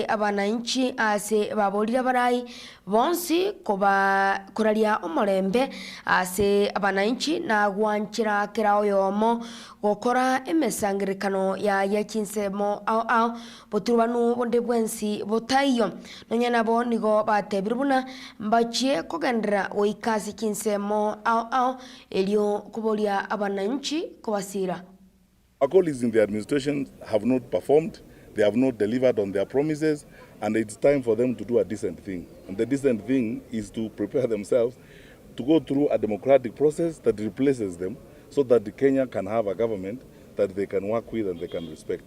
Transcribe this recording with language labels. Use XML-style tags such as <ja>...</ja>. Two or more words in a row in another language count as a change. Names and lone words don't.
<guz>abananchi ase babolira barayi bonsi koba kuralia omorembe ase abananchi na gwanchira kirao yomo gokora emesangirikano ya chinsemo ao boturubanu bonde bwensi botayo nonyana bo nigo batebirubuna mbachie kogendera oikasi chinsemo ao elio kubolia abananchi kobasira.</guz> <en>Our colleagues in the administration have not performed, they have not delivered on their promises, and it's time for them to do a decent thing. And the decent thing is to prepare themselves to go through a democratic process that replaces them so that Kenya can have a government that they can work with and they can respect.</en>